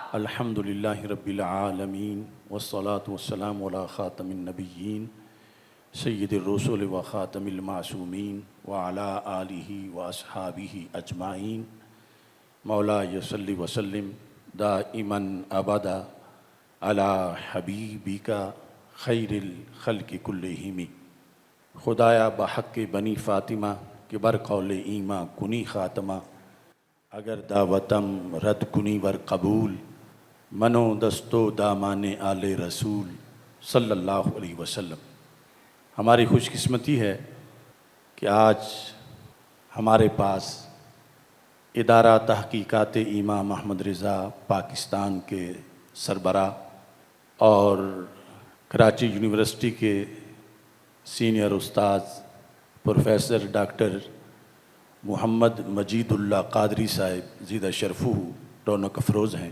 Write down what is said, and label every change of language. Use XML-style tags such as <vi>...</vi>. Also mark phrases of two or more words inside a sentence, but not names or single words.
<ar>الحمدللہ رب العالمین والصلاة والسلام علی خاتم النبیین سید الرسل و خاتم المعصومین وعلی آلہ و اصحابہ اجمعین مولا یصلی وسلم دائما ابدا علی حبیبک خیر الخلق کلہم۔</ar> <fa>خدایا بحق بنی فاطمہ کہ بر قول ایماں کنی خاتمہ، اگر دعوتم رد کنی ور قبول، منو دستو دامان آل رسول</fa> <ar>صلی اللہ علیہ وسلم۔</ar> <ur>ہماری خوش قسمتی ہے کہ آج ہمارے پاس ادارہ تحقیقات امام محمد رضا پاکستان کے سربراہ اور کراچی یونیورسٹی کے سینئر استاذ پروفیسر ڈاکٹر محمد مجید اللہ قادری صاحب</ur> <ar>زیدہ شرفہ</ar> <ur>رونق افروز ہیں۔</ur>